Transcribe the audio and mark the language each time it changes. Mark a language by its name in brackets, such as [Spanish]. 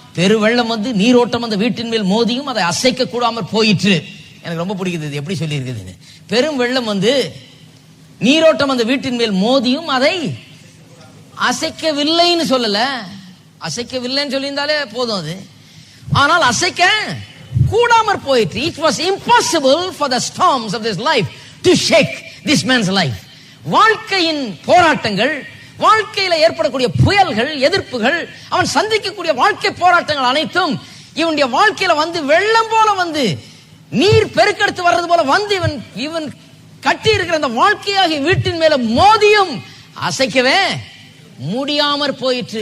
[Tamil] பெருவெள்ளம் வந்து நீரோட்டம் அந்த வீட்டின் மேல் மோதியும் அதை அசைக்க கூடாமல் போயிற்று. எனக்கு ரொம்ப பிடிக்குது எப்படி சொல்லி இருக்குது. பெரும் வெள்ளம் வந்து நீரோட்டம் அந்த வீட்டின் மேல் மோதியும் அதை அசைக்கவில்லைன்னு சொல்லல. அசைக்கவில்லைன்னு சொல்லியிருந்தாலே போதும் அது. ஆனால் அசைக்க கூடாமற் போயிற்று. [English] It was impossible for the storms of this life to shake this man's life. [Tamil] வாழ்க்கையின் போராட்டங்கள், வாழ்க்கையில ஏற்படக்கூடிய புயல்கள், எதிர்ப்புகள், அவன் சந்திக்கக்கூடிய வாழ்க்கை போராட்டங்கள் அனைத்தும் இவனுடைய வாழ்க்கையில வந்து வெள்ளம் போல வந்து நீர் பெருக்கெடுத்து வர்றது போல வந்து இவன் கட்டி இருக்கிற அந்த வாழ்க்கையாகிய வீட்டின் மேல மோதியும் அசைக்கவே முடியாமற் போயிற்று.